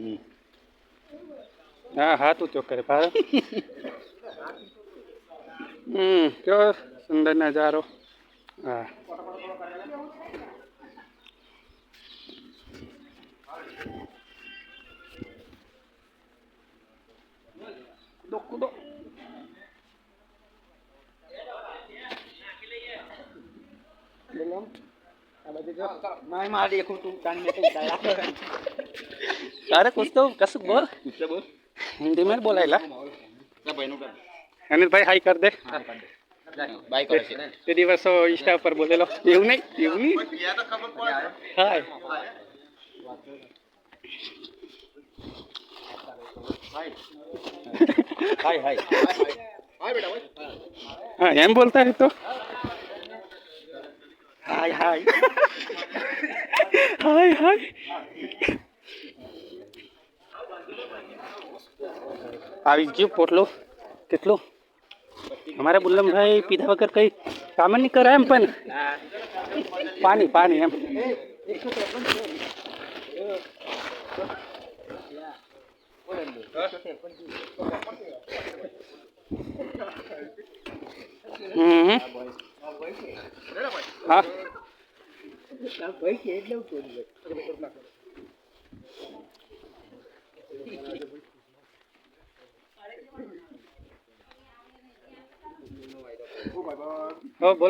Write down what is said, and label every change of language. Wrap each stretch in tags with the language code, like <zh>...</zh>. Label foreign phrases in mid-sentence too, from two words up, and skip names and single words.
<gu>હા, હાથ ઊંચો કરે ભાઈ. કેવો સુંદર નજારો. હા, કૂદો.</gu> <hi>अरे कुछ तो कसक बोल, हिंदी में बोलायला. अनिल भाई हाय कर दे. बाय कर दे.</hi> <gu>તે દિવસો ઇન્સ્ટા પર બોલેલો એવું નહીં હાય.</gu> <hi>हाय हाय हाय बेटा भाई. हाँ एम बोलता है तो हाय हाय हाय हाय.</hi> <gu>આવી ગયું પોટલો કેટલું. અમારા બુલ્લમભાઈ પીધા વગર કઈ કામ નહીં કરે એમ, પણ પાણી એમ. હા બોલો.</gu>